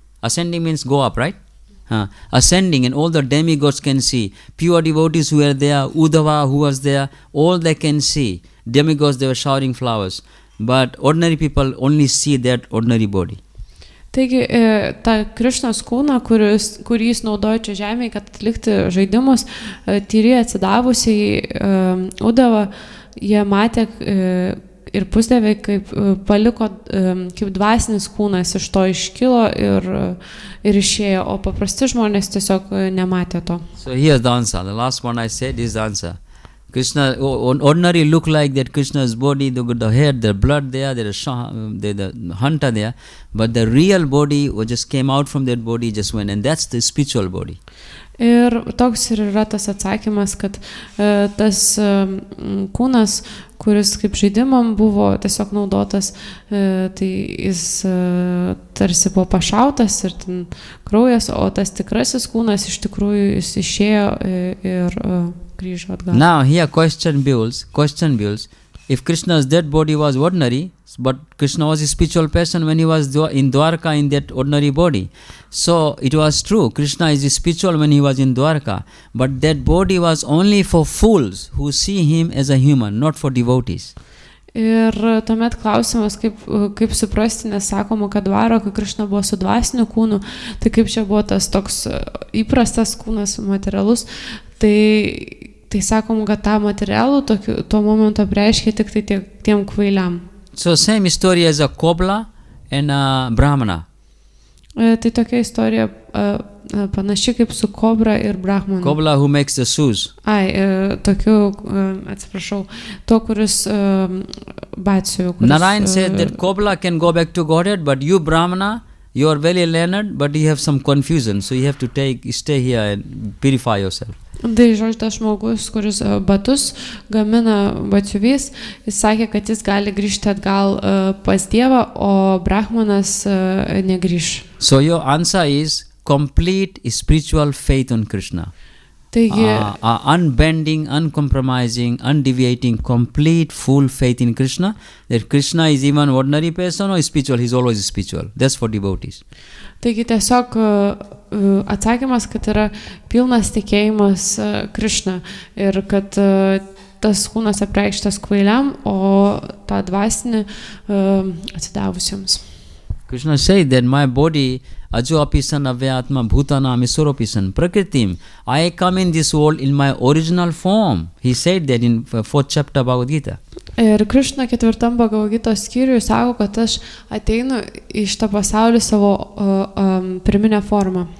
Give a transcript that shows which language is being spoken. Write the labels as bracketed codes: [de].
[en] Ascending means go up, right? Ascending, and all the demigods can see. Pure devotees who were there, Uddhava who was there, all they can see. Demigods, they were showering flowers. But ordinary people only see that ordinary body. [lt] Taigi, tą Krišnos kūną, kurį jis naudojo čia žemėje, kad atlikti žaidimus, tyriai atsidavusiai Uddhava, jie matė ir pusdieviai, kaip paliko, kaip dvasinis kūnas iš to iškilo ir išėjo, o paprasti žmonės tiesiog nematė to. [en] So here's the answer. The last one I said is the answer. Krishna, ordinary look like that Krishna's body, they got the hair, the blood there, there's the hunter there, but the real body just came out from that body, just went, and that's the spiritual body. [lt] Ir toks ir yra tas atsakymas, kad tas kūnas, kuris kaip žaidimam buvo tiesiog naudotas, tai jis tarsi buvo pašautas ir ten kraujas, o tas tikrasis kūnas iš tikrųjų jis išėjo ir grįžo atgal. [en] Now here question builds, if Krishna's dead body was ordinary, but Krishna was a spiritual person when he was in Dwarka in that ordinary body. So it was true, Krishna is spiritual when he was in Dwarka, but that body was only for fools who see him as a human, not for devotees. [lt] Ir tuomet klausimas, kaip suprasti, nes sakoma, kad Dvaro, kai Krišna buvo su dvasiniu kūnu, tai kaip čia buvo tas toks įprastas kūnas, materialus, tai sakoma, kad tą materialų tuo momentu apreiškia tik tai tiem kvailiam. [en] So same story as a Kobla and a Brahmana. [lt] Tai tokia istorija panaši kaip su kobra ir brahmanu. [en] Kobra who makes the shoes. [lt] Tokiu, atsiprašau, to, kuris batsiu. [en] Narayan said that Kobra can go back to Godhead, but you Brahmana, you are very learned, but you have some confusion, so you have to stay here and purify yourself. [lt] Tai žodžiu, tas žmogus, kuris batus gamina batsiuvys, jis sakė, kad jis gali grįžti atgal pas Dievą, o brahmanas negrįž. [en] So your answer is complete spiritual faith on Krishna. [lt] Taigi, [en] Unbending, uncompromising, undeviating, complete full faith in Krishna, that Krishna is even ordinary person or spiritual, he is always spiritual. That's for devotees. [lt] Taigi tiesiog atsakymas, kad yra pilnas tikėjimas Krishna ir kad tas kūnas apreikštas kvailiam, o tą dvasinį atsidavusiems. [en] Krishna said that my body [sa] ajo apisan avyatma bhutanam isoropisan prakritim. [en] I come in this world in my original form. He said that in 4th chapter Bhagavad-gita. [lt] Ir Krishna 4 Bhagavad-gitos skyriuje sako, kad aš ateinu į šitą pasaulį savo pirminę formą.